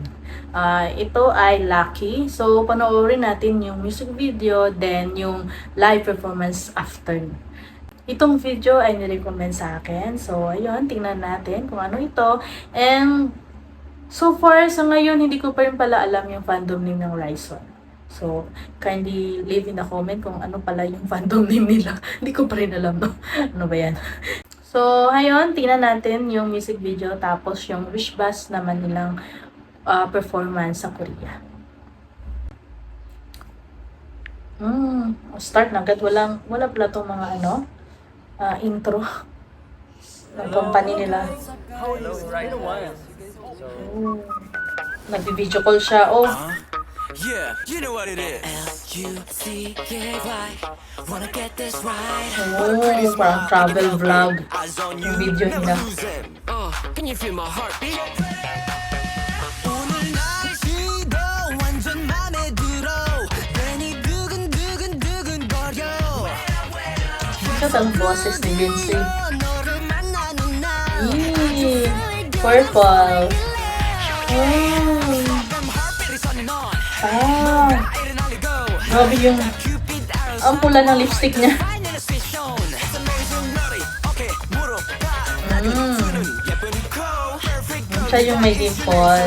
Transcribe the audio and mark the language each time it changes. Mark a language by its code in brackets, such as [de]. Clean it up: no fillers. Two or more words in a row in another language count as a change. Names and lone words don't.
[tl] Ito ay Lucky. So panoorin natin yung [en] music video, [tl] then yung [en] live performance after. [tl] Itong video ay nirecommend sa akin. So ayun, tingnan natin kung ano ito. [en] And so far [tl] sa ngayon, hindi ko pa rin pala alam yung [en] fandom name [tl] ng Horizon. [en] So, kindly leave in the comment [tl] kung ano pala yung [en] fandom name nila. [tl] Hindi ko pa rin alam, no? Ano ba yan? So, ayun, tingnan natin yung [en] music video. [tl] Tapos, yung wish bus naman nilang performance sa Korea. Start na agad. Wala pala itong mga intro ng company nila. Nagbi-video call siya. [en] Yeah, you know what it is. L-U-C-K-Y. Wanna get this right. Parang travel vlog yung video nila. Can you feel my heartbeat? [ko] 오늘 날씨도 완전 맘에 들어. 괜히 두근두근두근거려. [tl] Ito ang boses ni Vinci. [ko] 너를 만나는 날. [tl] Purple. Grabe yung ang pula ng lipstick niya. Siya yung may dimple.